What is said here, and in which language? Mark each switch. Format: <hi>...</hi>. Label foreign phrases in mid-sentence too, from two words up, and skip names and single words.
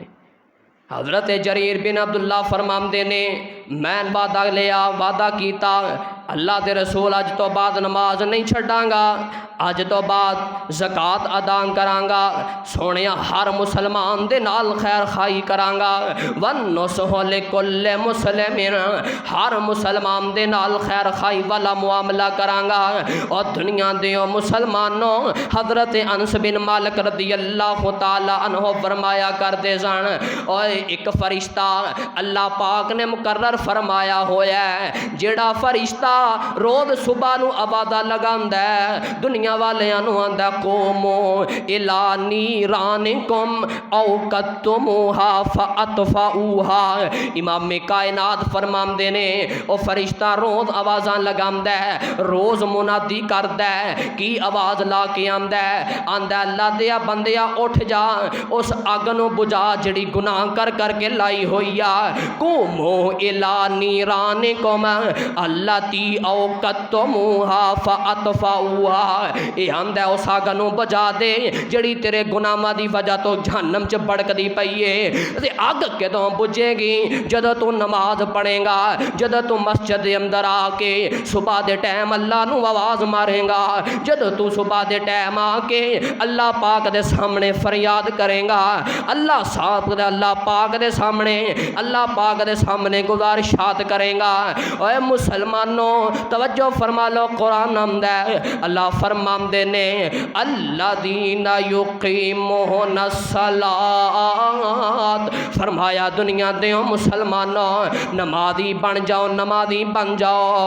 <pa>ਹਜ਼ਰਤ ਜਰੀਰ ਬਿਨ ਅਬਦੁੱਲਾ ਫ਼ਰਮਾਂਦੇ ਨੇ ਮੈਂ ਵਾਅਦਾ ਲਿਆ, ਵਾਅਦਾ ਕੀਤਾ ਅੱਲਾਹ ਕੇ ਰਸੂਲ ਅੱਜ ਤੋਂ ਬਾਅਦ ਨਮਾਜ਼ ਨਹੀਂ ਛੱਡਾਂਗਾ, ਅੱਜ ਤੋਂ ਬਾਅਦ ਜ਼ਕਾਤ ਅਦਾ ਕਰਾਂਗਾ, ਸੋਨੇ ਹਰ ਮੁਸਲਮਾਨ ਦੇ ਨਾਲ ਖ਼ੈਰ ਖ਼ਾਹੀ ਕਰਾਂਗਾ,</pa> <ar>والنصح لكل مسلم,</ar> <pa>ਹਰ ਮੁਸਲਮਾਨ ਦੇ ਨਾਲ ਖ਼ੈਰ ਖ਼ਾਹੀ ਵਾਲਾ ਮੁਆਮਲਾ ਕਰਾਂਗਾ। ਔਰ ਦੁਨੀਆ ਦੇ ਮੁਸਲਮਾਨੋਂ ਹਜ਼ਰਤ ਅਨਸ ਬਿਨ ਮਾਲਿਕ</pa> <ar>رضي الله تعالى عنه</ar> <pa>ਫ਼ਰਮਾਇਆ ਕਰਤੇ ਸਨ ਔਰ ਇੱਕ ਫ਼ਰਿਸ਼ਤਾ ਅੱਲਾਹ ਪਾਕ ਨੇ ਮੁਕੱਰਰ ਫ਼ਰਮਾਇਆ ਹੋਇਆ ਹੈ, ਜਿਹੜਾ ਫ਼ਰਿਸ਼ਤਾ ਰੋਜ਼ ਸੁਬ੍ਹਾ ਨੂੰ ਆਵਾਜ਼ਾ ਲਗਾਂਦਾ ਹੈ ਦੁਨੀਆ ਵਾਲਿਆਂ ਨੂੰ ਆਂਦਾ</pa> <ar>قوموا إلى نيرانكم أوقدتموها فأطفئوها.</ar> <pa>ਇਮਾਮ ਕਾਇਨਾਤ ਫ਼ਰਮਾਂਦੇ ਨੇ ਉਹ ਫ਼ਰਿਸ਼ਤਾ ਰੋਜ਼ ਆਵਾਜ਼ਾਂ ਲਗਾਂਦਾ ਹੈ, ਰੋਜ਼ ਮੁਨਾਦੀ ਕਰਦਾ ਹੈ, ਕੀ ਆਵਾਜ਼ ਲਾ ਕੇ ਆਂਦਾ ਹੈ, ਆਂਦਾ ਅੱਲਾਹ ਦਿਆ ਬੰਦਿਆ ਉੱਠ ਜਾ ਉਸ ਅੱਗ ਨੂੰ ਬੁਝਾ ਜਿਹੜੀ ਗੁਨਾਹ ਕਰ ਕਰਕੇ ਲਾਈ ਹੋਈ ਆ,</pa> <ar>قوموا إلى نيرانكم التي أوقدتموها فأطفئوها.</ar> <pa>ਇਹ ਆਂਦਾ ਉਸ ਅੱਗ ਨੂੰ ਬੁਝਾ ਦੇ ਜਿਹੜੀ ਤੇਰੇ ਗੁਨਾਹਾਂ ਦੀ ਵਜ੍ਹਾ ਤੋਂ ਜਹੰਨਮ 'ਚ ਭੜਕਦੀ ਪਈ ਹੈ। ਤੇ ਅੱਗ ਕਦੋਂ ਬੁਝੇਗੀ? ਜਦੋਂ ਤੂੰ ਨਮਾਜ਼ ਪੜ੍ਹੇਗਾ, ਜਦੋਂ ਤੂੰ ਮਸਜਿਦ ਦੇ ਅੰਦਰ ਆ ਕੇ ਸੁਬ੍ਹਾ ਦੇ ਟਾਈਮ ਅੱਲਾਹ ਨੂੰ ਆਵਾਜ਼ ਮਾਰੇਗਾ, ਜਦੋਂ ਤੂੰ ਸੁਬ੍ਹਾ ਦੇ ਟਾਈਮ ਆ ਕੇ ਅੱਲਾਹ ਪਾਕ ਦੇ ਸਾਮ੍ਹਣੇ ਫ਼ਰਿਆਦ ਕਰੇਗਾ, ਅੱਲਾਹ ਪਾਕ ਦੇ ਸਾਮ੍ਹਣੇ ਗੁਜ਼ਾਰਿਸ਼</pa> <ur>ارشاد کرے گا۔</ur> <pa>اے مسلمانوں توجہ فرما لو، قرآن آمدا ہے، اللہ فرماندے نے</pa> <ar>الذین یقیمون الصلاۃ،</ar> <pa>فرمایا دنیا دیو مسلمانوں نمازی بن جاؤ، نمازی بن جاؤ۔</pa>